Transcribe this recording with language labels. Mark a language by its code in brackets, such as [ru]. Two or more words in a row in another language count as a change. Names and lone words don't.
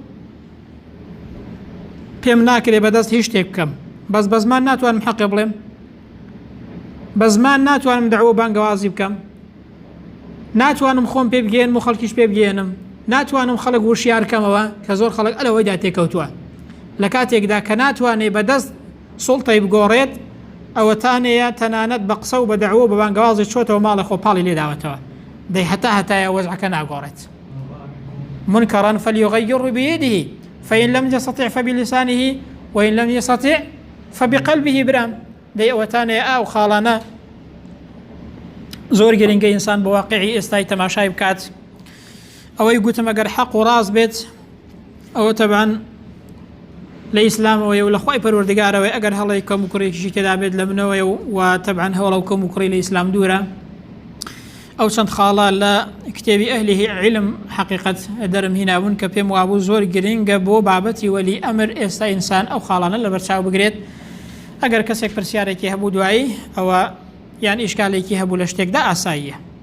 [ckb] پێم ناکرێ بەدەست هیچ شتێک بکەم بە زمان ناتوانم حەقێ بڵێم بە زمان ناتوانم دەعوە بانگەوازی بکەم ناتوانم خۆم پێ بگەێنم و خەڵکیش پێ بگەێنم ناتوانم خەڵک وشیار کەمەوە کە زۆر خەڵک ئەلەوەیدا تێکەوتووە لە کاتێکدا کە ناتوانێ بەدەست سوڵتەی بگۆڕێت ئەوە تانەیە تەنانەت بە قسە و بە دەعوە بە بانگەوازی چۆتەوە ماڵی خۆپاڵی لێداوەتەوە دەی هەتایە وەزعەکە ناگۆڕێت. [ar] منكرا فليغيره بيده فإن لم يستطع فبلسانه وإن لم يستطع فبقلبه [ckb] برام دەی ئەوەتانەیە ئاو خاڵانە زۆر گرنگە ئینسان بە واقعی ئێستای تەماشای بکات ئەوەی گوتم ئەگەر حەق و ڕاست بێت ئەوە تەبعاً لە ئیسلامەوەی و لە خۆی پەروەردگارەوەی ئەگەر هەڵی کەم و کوڕێکیشی تێدا بێت لە منەوەی و تەبعاً هەوڵە و کەم و کوڕی لە ئیسلام دوورە ئەو چەند خاڵە لە کتێبی ئەهلی علم حقیقەت دەرم هینابوون کە پێم وابوو زۆر گرنگە بۆ بابەتی وەلی ئەمر ئێستا ئینسان ئەو خاڵانە لە بەرچاو بگرێت ئەگەر کەسێک پرسیارێکی هەبوو دوایی ئەوە یان ئیشکالێکی هەبوو لە شتێکدا ئاساییە.